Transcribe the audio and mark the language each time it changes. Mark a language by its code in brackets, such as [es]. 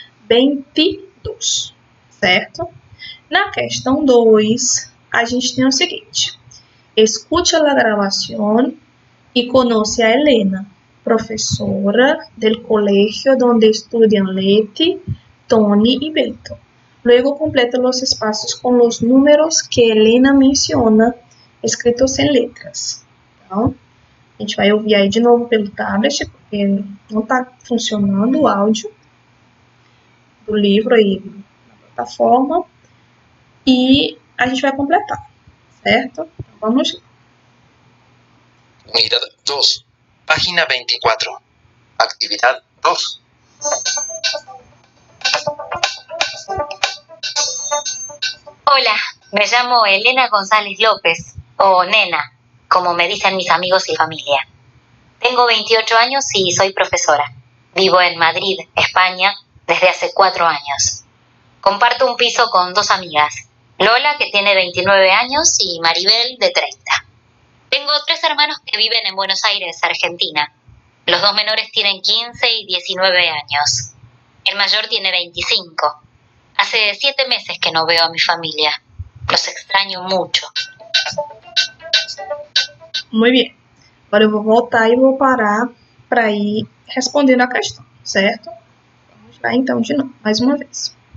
[pt] 22. Certo? Na questão 2, a gente tem o seguinte. [es] Escute a gravação e conhece a Helena, professora del colegio donde estudian Leti, Tony y Beto. Luego completa los espacios con los números que Helena menciona, escritos em letras. [pt] Então, a gente vai ouvir aí de novo pelo tablet, porque não está funcionando o áudio do livro aí na plataforma. E a gente vai completar, certo? Então, vamos lá. [es] Unidad 2, página 24. Actividad 2. Hola, me llamo Elena González López, o Nena, como me dicen mis amigos y familia. Tengo 28 años y soy profesora. Vivo en Madrid, España, desde hace 4 años. Comparto un piso con 2 amigas, Lola, que tiene 29 años, y Maribel, de 30. Tengo 3 hermanos que viven en Buenos Aires, Argentina. Los 2 menores tienen 15 y 19 años. El mayor tiene 25. Hace 7 meses que no veo a mi familia. Los extraño mucho. [pt] Muito bem. Agora eu vou voltar e vou parar para ir respondendo a questão, certo? Vamos lá então de novo, mais uma vez.